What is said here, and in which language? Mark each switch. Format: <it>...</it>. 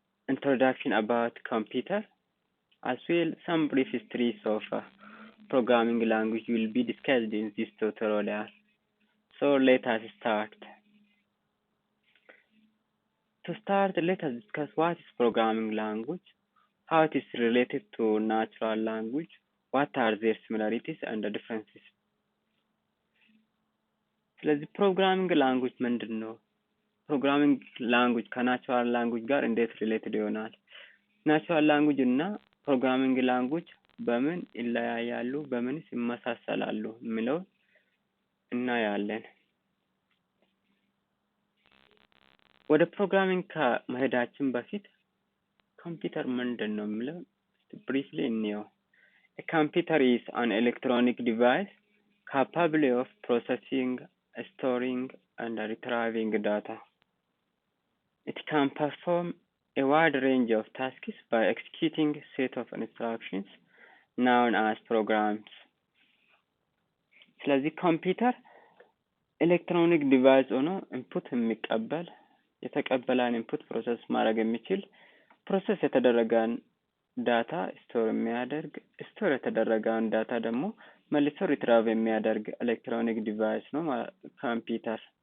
<en>introduction about computer, as well some brief histories of programming language will be discussed in this tutorial. So let us start. To start, let us discuss what is programming language, how it is related to natural language, what are their similarities and the differences.</en> <am>ስለዚህ ፕሮግራሚንግ ላንጉጅ ምንድን ነው? ፕሮግራሚንግ ላንጉጅ ከናቹራል ላንጉጅ ጋር እንዴት ሪሌትድ ይሆናል? ናቹራል ላንጉጅ እና ፕሮግራሚንግ ላንጉጅ በምን ይለያያሉ? በምንስ ይመሳሰላሉ? የሚለው እናያለን። ወደ ፕሮግራሚንግ ከመሄዳችን በፊት ኮምፒውተር ምንድን ነው የሚለው briefly እንየው።</am> <en>A computer is an electronic device capable of processing, storing, and retrieving data. It can perform a wide range of tasks by executing a set of instructions known as programs.</en> <am>ስለዚህ ኮምፒውተር ኤሌክትሮኒክ ዲቫይስ ሆኖ ኢንፑት የሚቀበል የተቀበለን ኢንፑት ፕሮሰስ ማድረግ የሚችል ፕሮሰስ የተደረገን ዳታ ስቶር የሚያደርግ ስቶር የተደረገን ዳታ ደግሞ መልሶ ሪትራይቭ የሚያደርግ ኤሌክትሮኒክ ዲቫይስ ነው ኮምፒውተር።</am>